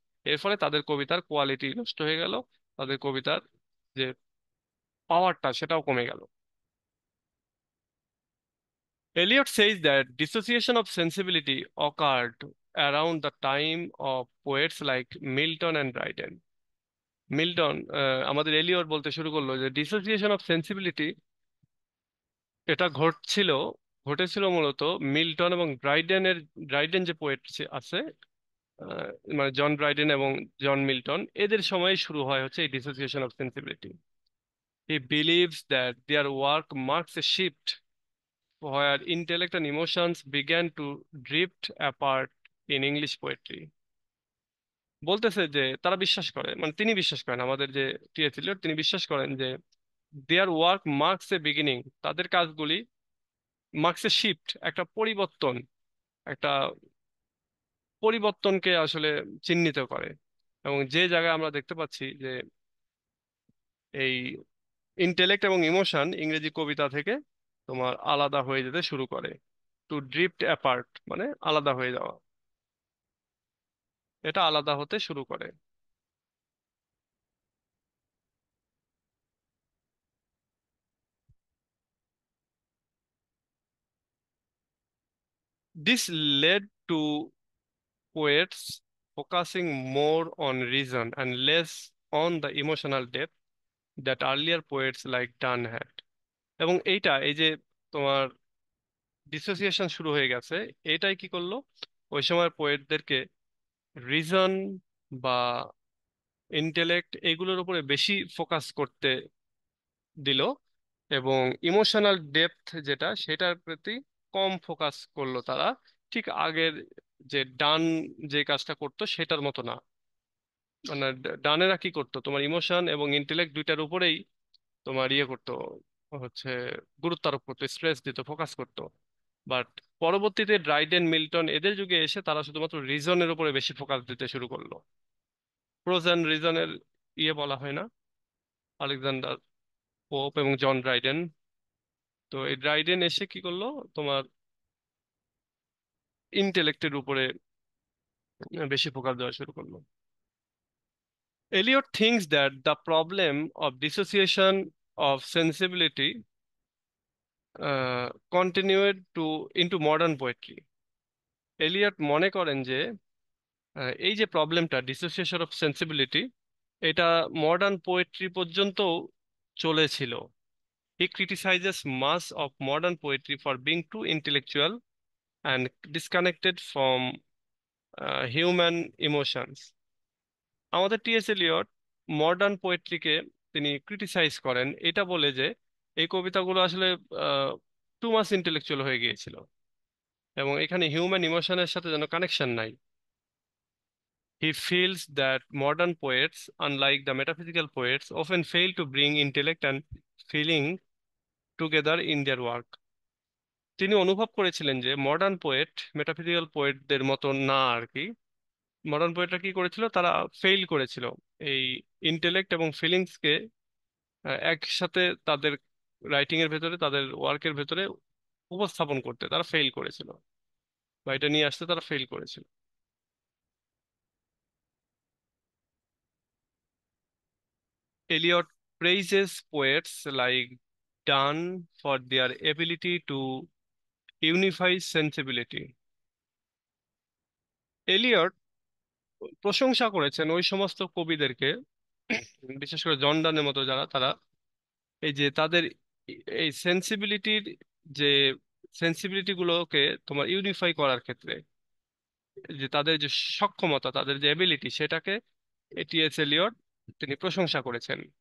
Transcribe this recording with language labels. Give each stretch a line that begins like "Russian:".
Bangla: এর ফলে তাদের কবিতার কোয়ালিটি নষ্ট হয়ে গেল, তাদের কবিতার যে পাওয়ারটা সেটাও কমে গেল।
English: Eliot says that dissociation of sensibility occurred around the time of poets like Milton and Dryden.
Bangla: Milton, আমাদের এলিয়ট বলতে শুরু করলো যে ডিসোসিয়েশন অফ সেন্সিবিলিটি এটা ঘটেছিল মূলত মিল্টন এবং ড্রাইডেন যে পোয়েট আছে, আহ, মানে জন ড্রাইডেন এবং জন মিল্টন, এদের সময় শুরু হয় হচ্ছে এই dissociation of sensibility.
English: He believes that their work marks a shift where intellect and emotions began to drift apart in English poetry.
Bangla: বলতেছে যে তারা বিশ্বাস করে, মানে তিনি বিশ্বাস করেন, আমাদের যে টি.এস. এলিয়ট তিনি বিশ্বাস করেন যে
English: their work marks a beginning,
Bangla: তাদের কাজগুলি
English: marks a shift,
Bangla: একটা পরিবর্তন, একটা পরিবর্তনকে আসলে চিহ্নিত করে। এবং যে জায়গায় আমরা দেখতে পাচ্ছি যে এই ইন্টেলেক্ট এবং ইমোশন ইংরেজি কবিতা থেকে তোমার আলাদা হয়ে যেতে শুরু করে,
English: to drift apart
Bangla: মানে আলাদা হয়ে যাওয়া, এটা আলাদা হতে শুরু করে।
English: This led to poets focusing more on reason and less on the emotional depth that earlier poets like Donne had.
Bangla: এবং এই যে তোমার ডিসোসিয়েশন শুরু হয়ে গেছে, এটাই কি করলো, ওই সময় পোয়েটদেরকে রিজন বা ইন্টেলেক্ট এগুলোর উপরে বেশি ফোকাস করতে দিল, এবং ইমোশনাল ডেপথ যেটা সেটার প্রতি কম ফোকাস করলো তারা। ঠিক আগের যে ডান যে কাজটা করতো সেটার মতো না, মানে ডানেরা কি করতো, তোমার ইমোশন এবং ইন্টেলেক্ট দুইটার উপরেই তোমার ইয়ে করতো, হচ্ছে গুরুত্ব আরোপ করতো, স্ট্রেস দিত, ফোকাস করতো। বাট পরবর্তীতে ড্রাইডেন মিল্টন এদের যুগে এসে তারা শুধুমাত্র রিজনের উপরে বেশি ফোকাস দিতে শুরু করলো। প্রোজ অ্যান্ড রিজনের ইয়ে বলা হয় না, আলেকজান্ডার পোপ এবং জন ড্রাইডেন। তো এই ড্রাইডেন এসে কি করলো, তোমার ইন্টেলেক্টের উপরে বেশি ফোকাস দেওয়া শুরু করলো।
English: Eliot thinks that the problem of dissociation of sensibility continued to into modern poetry.
Bangla: Elliot মনে করেন যে এই যে প্রবলেমটা ডিসোসিয়েশন অফ সেন্সিবিলিটি, এটা মডার্ন পোয়েট্রি পর্যন্ত চলেছিল।
English: He criticises much of modern poetry for being too intellectual and disconnected from human emotions.
Bangla: আমাদের টিএস এলিয়ট মডার্ন পোয়েট্রিকে তিনি ক্রিটিসাইজ করেন এটা বলে যে এই কবিতাগুলো আসলে
English: too much intellectual
Bangla: হয়ে গিয়েছিল, এবং এখানে হিউম্যান ইমোশনের সাথে যেন কানেকশন নাই।
English: He feels that modern poets, unlike the metaphysical poets, often fail to bring intellect and feeling together in their work.
Bangla: তিনি অনুভব করেছিলেন যে মডার্ন পোয়েট মেটাফিজিক্যাল পোয়েটদের মতো না আর কি। মডার্ন পোয়েটরা কি করেছিল, তারা ফেইল করেছিল এই ইন্টেলেক্ট এবং ফিলিংসকে একসাথে তাদের রাইটিং এর ভেতরে, তাদের ওয়ার্কের ভেতরে উপস্থাপন করতে তারা ফেইল করেছিল, বা এটা নিয়ে আসতে তারা ফেইল করেছিল।
English: Eliot praises poets like Donne for their ability to unify sensibility.
Bangla: Elliot প্রশংসা করেছেন ওই সমস্ত কবিদেরকে, বিশেষ করে জন ডানের মতো যারা, তারা এই যে তাদের এই সেন্সিবিলিটির যে সেন্সিবিলিটি গুলোকে তোমার ইউনিফাই করার ক্ষেত্রে যে তাদের যে সক্ষমতা, তাদের যে এবিলিটি, সেটাকে টিএস এলিয়ট তিনি প্রশংসা করেছেন।